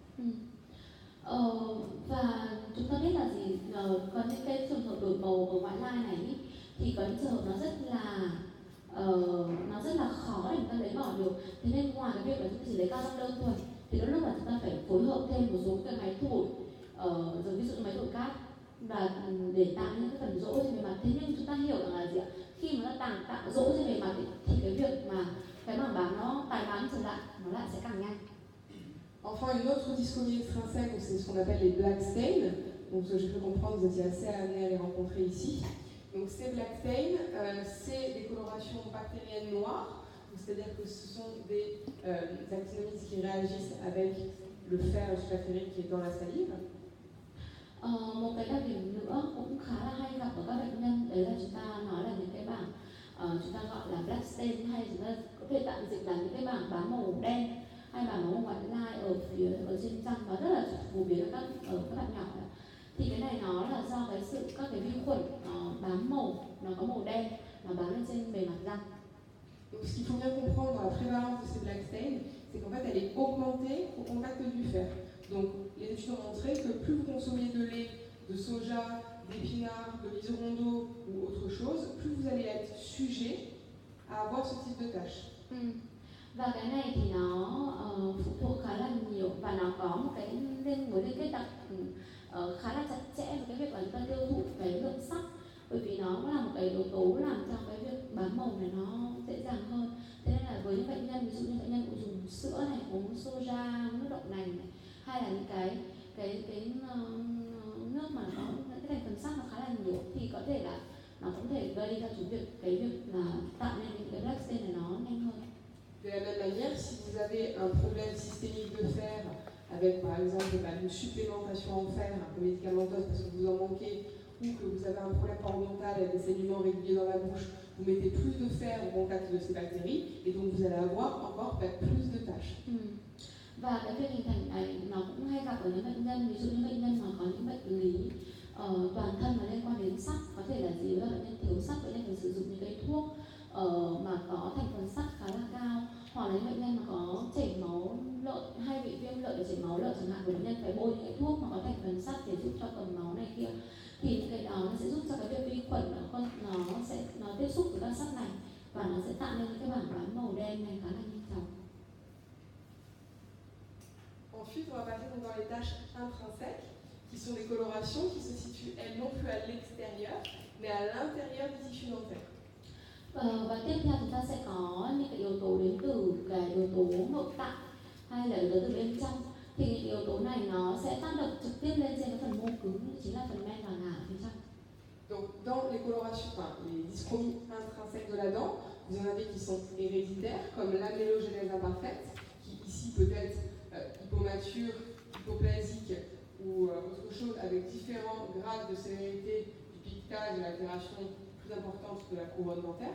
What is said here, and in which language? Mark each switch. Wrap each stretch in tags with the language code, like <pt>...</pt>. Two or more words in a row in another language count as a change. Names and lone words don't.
<vi>Và chúng ta biết là gì, có những cái trường hợp đổi màu ở ngoại lai này thì có những trường hợp nó rất là khó để chúng ta lấy bỏ được. Thế nên ngoài cái việc là chúng ta chỉ lấy cao răng đơn thôi, thì đôi lúc là chúng ta phải phối hợp thêm một số cái máy thổi, rồi ví dụ như máy thổi cát, và để tạo những cái phần rỗ trên bề mặt. Thế nhưng chúng ta hiểu rằng là gì ạ? Khi mà nó tạo rỗ trên bề mặt thì cái việc mà cái mảng bám nó tái bám trở lại, nó lại sẽ càng nhanh.</vi> <fr>Enfin, une autre dyschromie extrinsèque, c'est ce qu'on appelle les</fr> <en>black stains.</en> <fr>Donc, je peux comprendre, vous étiez assez amené à les rencontrer ici. Donc, ces</fr> <en>black stains,</en> <fr>c'est des colorations bactériennes noires. C'est-à-dire que ce sont des actinomyces qui réagissent avec le fer sulfurique qui est dans la salive.</fr> <vi>Một cái đặc điểm nữa cũng khá là hay gặp ở các bệnh nhân, đấy là chúng ta nói là những cái bảng chúng ta gọi là</vi> <en>black stain,</en> <vi>hay chúng ta có thể tạm dịch là những cái bảng bám màu đen hay bảng màu ngoại lai ở trên răng, và rất là phổ biến ở các bạn nhỏ. Thì cái này nó là do các cái vi khuẩn bám màu, nó có màu đen, nó bám lên trên bề mặt răng.</vi> <fr>Donc, ce qu'il faut bien comprendre dans la prévalence de ces</fr> <en>black stains,</en> <fr>c'est qu'en fait, elle est augmentée au contact du fer. Donc, les études ont montré que plus vous consommiez de lait, de soja, d'épinards, de liserondo ou autre chose, plus vous allez être sujet à avoir ce type de taches.</fr> <vi>Và cái này thì nó phụ thuộc khá là nhiều, và nó có một cái mối liên kết khá là chặt chẽ với cái việc là chúng ta tiêu thụ cái lượng sắt, bởi vì nó là một cái yếu tố làm cho cái việc bám màu này nó dễ dàng hơn. Thế nên là với những bệnh nhân, ví dụ như bệnh nhân dùng sữa này, uống soja, nước đậu nành này, hay là những cái nước mà có những cái thành phần sắt nó khá là nhiều, thì có thể là nó cũng thể gây ra cái việc là tạo nên những cái</vi> <en>black stain</en> <vi>này nó nhanh hơn.</vi> <fr>De la même manière, si vous avez un problème systémique de fer, avec par exemple une supplémentation en fer médicamenteuse parce que vous en manquez, ou que vous avez un problème parodontal avec des saignements réguliers dans la bouche, vous mettez plus de fer au contact de ces bactéries, et donc vous allez avoir encore plus de taches.</fr> <vi>Và cái việc hình thành này nó cũng hay gặp ở những bệnh nhân, ví dụ như bệnh nhân mà có những bệnh lý toàn thân mà liên quan đến sắt, có thể là gì đó bệnh nhân thiếu sắt, bệnh nhân phải sử dụng những cái thuốc mà có thành phần sắt khá là cao, hoặc là những bệnh nhân mà có chảy máu lợn hay bị viêm lợi và chảy máu lợn chẳng hạn, thì bệnh nhân phải bôi những cái thuốc mà có thành phần sắt để giúp cho cầm máu này kia, thì những cái đó nó sẽ giúp cho cái việc vi khuẩn nó tiếp xúc với các sắt này, và nó sẽ tạo nên những cái bảng bám màu đen này khá là nhanh chóng.</vi> <fr>Ensuite, on va passer dans les taches intrinsèques, qui sont des colorations qui se situent, elles, non plus à l'extérieur, mais à l'intérieur du tissu dentaire.</fr> <vi>Và tiếp theo chúng ta sẽ có những cái yếu tố đến từ cái yếu tố nội tạng hay là yếu tố từ bên trong. Thì những yếu tố này nó sẽ tác động trực tiếp lên trên cái phần mô cứng, chính là phần men và ngà ở phía trong.</vi> <fr>Donc, dans les colorations, les dyschromies intrinsèques de la dent, vous en avez qui sont héréditaires, comme l'amélogénèse imparfaite, qui ici peut être hypomature, hypoplasique ou autre chose, avec différents grades de sévérité du piquetage et l'altération plus importante de la couronne dentaire.</fr>